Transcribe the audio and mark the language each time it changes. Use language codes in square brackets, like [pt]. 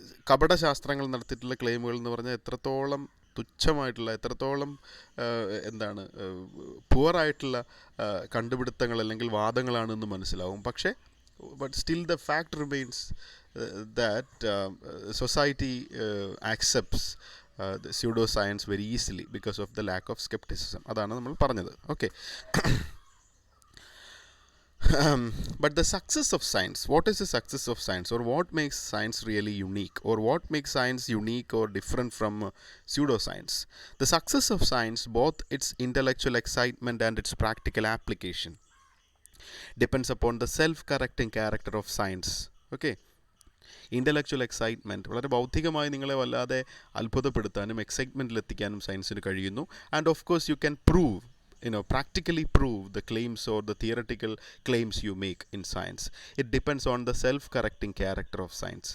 [ml] കപടശാസ്ത്രങ്ങൾ നടത്തിയിട്ടുള്ള ക്ലെയിമുകൾ എന്ന് പറഞ്ഞാൽ എത്രത്തോളം തുച്ഛമായിട്ടുള്ള, എത്രത്തോളം എന്താണ് പുവറായിട്ടുള്ള കണ്ടുപിടുത്തങ്ങൾ അല്ലെങ്കിൽ വാദങ്ങളാണെന്ന് മനസ്സിലാവും. പക്ഷേ [en] but still the fact remains that society accepts the pseudoscience very easily because of the lack of skepticism. [ml] അതാണ് നമ്മൾ പറഞ്ഞത്. [en] Okay. But the success of science, what is the success of science, or what makes science really unique, or what makes science unique or different from pseudoscience? The success of science, both its intellectual excitement and its practical application, depends upon the self-correcting character of science. Okay. [ml] Intellectual excitement, വളരെ ബൗദ്ധികമായി നിങ്ങളെ വല്ലാതെ അത്ഭുതപ്പെടുത്താനും എക്സൈറ്റ്മെൻറ്റിലെത്തിക്കാനും സയൻസിന് കഴിയുന്നു. [en] And of course you can prove, practically prove the claims or the theoretical claims you make in science. It depends on the self-correcting character of science.